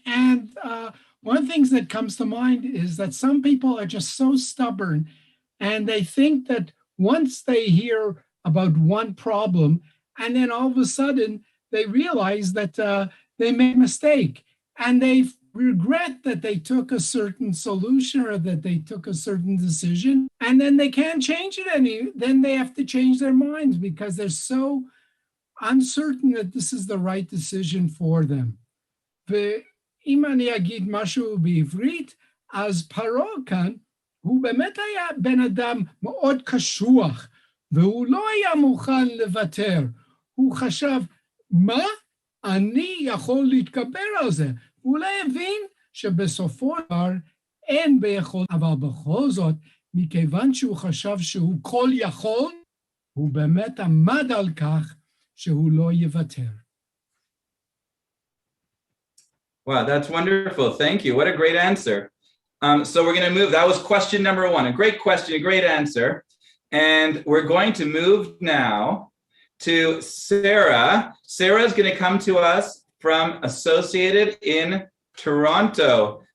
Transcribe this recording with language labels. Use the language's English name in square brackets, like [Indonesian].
[English] And one of the things that comes to mind is that some people are just so stubborn and they think that once they hear about one problem and then all of a sudden they realize that they made a mistake and they regret that they took a certain solution or that they took a certain decision and then they can't change it then they have to change their minds because they're so uncertain that this is the right decision for them. [Hebrew] ואם אני אגיד משהו בעברית, אז פרעה כאן, הוא באמת היה בן אדם מאוד קשוח, והוא לא היה מוכן לוותר. הוא חשב, מה? אני יכול להתגבר על זה. הוא לא הבין שבסופו של דבר אין ביכול, אבל בכל זאת, מכיוון שהוא חשב שהוא כל יכול, הוא באמת עמד על כך שהוא לא יוותר. [English] Wow, that's wonderful. Thank you. What a great answer. So we're going to move. That was question number 1. A great question, a great answer. And we're going to move now to Sarah. Sarah is going to come to us from Associated in Toronto.